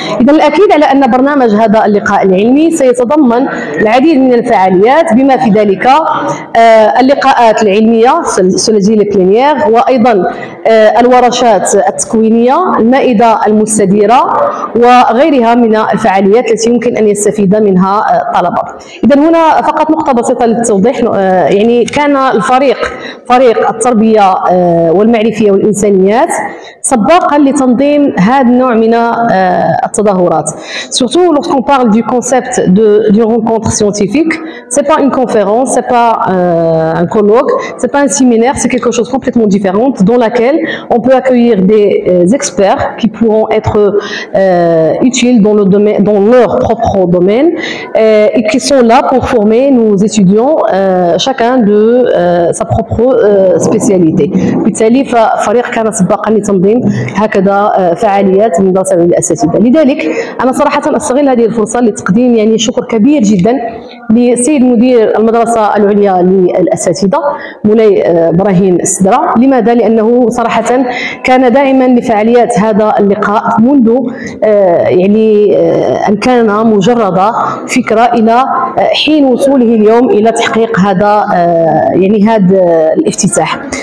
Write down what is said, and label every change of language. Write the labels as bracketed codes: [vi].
[ar] إذا الأكيد على أن برنامج هذا اللقاء العلمي سيتضمن العديد من الفعاليات بما في ذلك اللقاءات العلمية سولجي بلينيير، وأيضا الورشات التكوينية، المائدة المستديرة وغيرها من الفعاليات التي يمكن أن يستفيد منها الطلبة. إذا هنا فقط نقطة بسيطة للتوضيح، يعني كان فريق التربية والمعرفية والإنسانيات سباقا لتنظيم هذا النوع من التظاهرات. [fr] Surtout lorsqu'on parle du concept d'une rencontre scientifique, c'est pas une conférence, c'est pas un colloque, c'est pas un séminaire, c'est quelque chose de complètement différent dans laquelle on peut accueillir des experts qui pourront être utiles dans leur propre domaine et qui sont là pour former nos étudiants chacun de sa propre spécialité. [ar] بالتالي ففريق كان سباقا لتنظيم هكذا فعاليات من مدرسة الأساتذة. لذلك أنا صراحة أستغل هذه الفرصة لتقديم يعني شكر كبير جدا لسيد مدير المدرسة العليا للأساتذة مولاي إبراهيم السدرة. لماذا؟ لأنه صراحة كان داعما لفعاليات هذا اللقاء منذ يعني أن كان مجرد فكرة إلى حين وصوله اليوم إلى تحقيق هذا يعني هذا الافتتاح.